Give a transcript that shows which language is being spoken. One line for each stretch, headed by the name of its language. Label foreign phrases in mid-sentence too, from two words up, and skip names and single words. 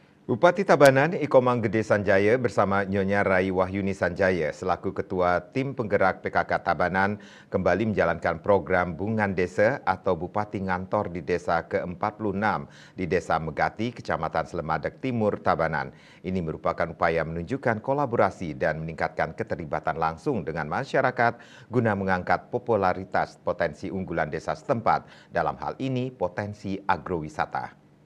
Indonesian: Bupati Tabanan Ikomang Gede Sanjaya bersama Nyonya Rai Wahyuni Sanjaya selaku Ketua Tim Penggerak PKK Tabanan kembali menjalankan program Bungan Desa atau Bupati Ngantor di Desa ke-46 di Desa Megati, Kecamatan Slemadeg Timur, Tabanan. Ini merupakan upaya menunjukkan kolaborasi dan meningkatkan keterlibatan langsung dengan masyarakat guna mengangkat popularitas potensi unggulan desa setempat, dalam hal ini potensi agrowisata.